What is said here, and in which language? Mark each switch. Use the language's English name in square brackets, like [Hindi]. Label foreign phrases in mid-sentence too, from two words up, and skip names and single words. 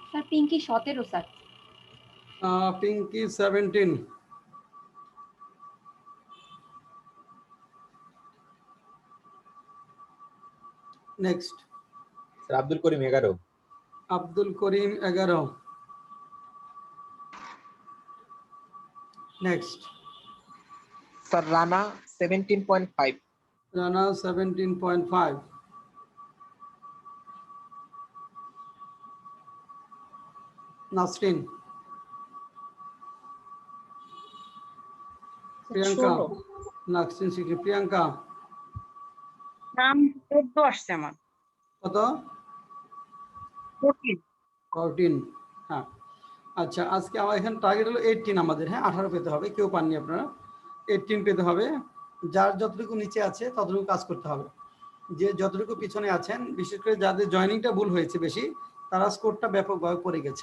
[Bangla] পিঙ্কি 17 স্যার। [English] Pinky 17. Next. [Bangla] স্যার আব্দুল করিম 11। [English] Abdul Karim 11. Next. Sir Rana 17.5. Rana 17.5. Nasrin. Priyanka. 16 Nasrin Sikri. Priyanka. [Bangla] নাম 14 আসছে আমার। কত? 14 14. হ্যাঁ আচ্ছা, আজকে আমার এখানে টার্গেট হলো 18 আমাদের। হ্যাঁ 18 পেতে হবে, কেউ পাননি আপনারা। 18 পেতে হবে। যার যতটুকু নিচে আছে ততটুকু কাজ করতে হবে। যে যতটুকু পিছনে আছেন, বিশেষ করে যাদের জয়েনিংটা ভুল হয়েছে বেশি, তারা স্কোরটা ব্যাপকভাবে পড়ে গেছে।